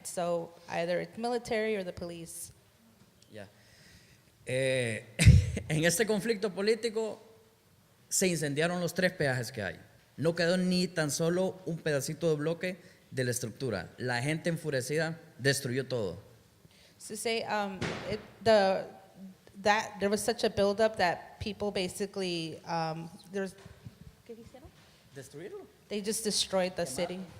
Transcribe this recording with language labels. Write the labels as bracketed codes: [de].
[en] So either it's military or the police. Ya. [es] En este conflicto político se incendiaron los 3 peajes que hay. No quedó ni tan solo un pedacito de bloque de la estructura. La gente enfurecida destruyó todo. [en] So say that there was such a buildup that people basically [es] ¿qué hicieron? ¿Destruirlo? [en] They just destroyed the city.